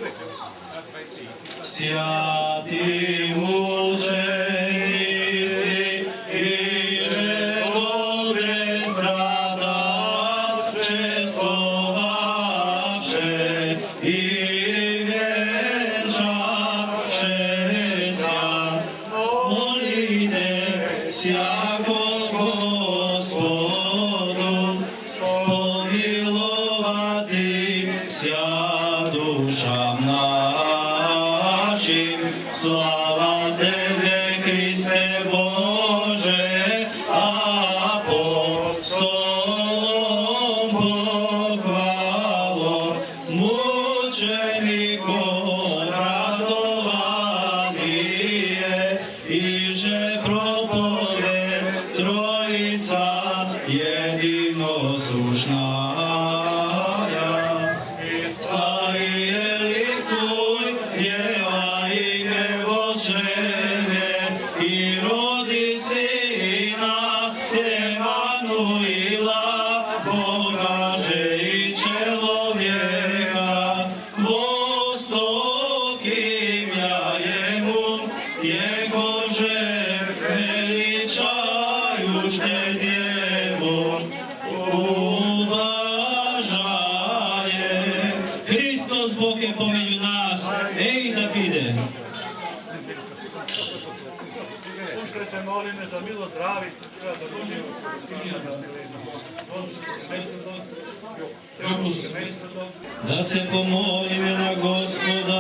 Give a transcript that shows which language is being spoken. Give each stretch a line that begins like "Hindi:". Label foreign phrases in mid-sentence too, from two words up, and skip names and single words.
Church Slavic: Святи мученици иже добре страдавче, словавше и венчавше ся, молите сяко Господу, помиловати ся душам нашим. Слава Тебе, Христе Боже, апостолом похвало, мучеником радование, иже проповед Троица единосушная. Славие ликуй, Дева име возживе, и роди Сина Еммануила, Бога же и человека. Восток имя Ему, Его же величающее Деву уважаем.
Macedonian: Христос Бог е помеѓу нас, еј да биде. Уште се молиме за мило здраве и структура да Божијето Христина да се леди. Семејството, Да се помолиме на Господа.